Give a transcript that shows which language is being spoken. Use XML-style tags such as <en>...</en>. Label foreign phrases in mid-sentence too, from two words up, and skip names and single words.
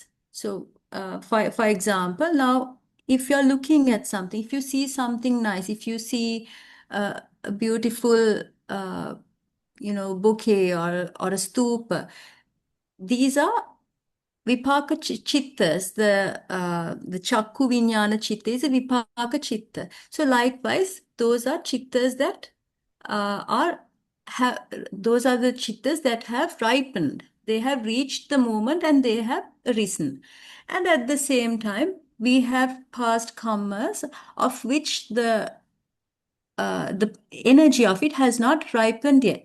<en>So, for example, now, if you're looking at something, if you see something nice, if you see a beautiful, bouquet or a stupa, these are</en> <pi>vipaka chittas. The chakku viññāna chitta</pi> <en>is a</en> <pi>vipaka chitta.</pi> <en>So likewise, those are chittas that those are the chittas that have ripened. They have reached the moment and they have arisen. And at the same time, we have past karmas of which the energy of it has not ripened yet.</en>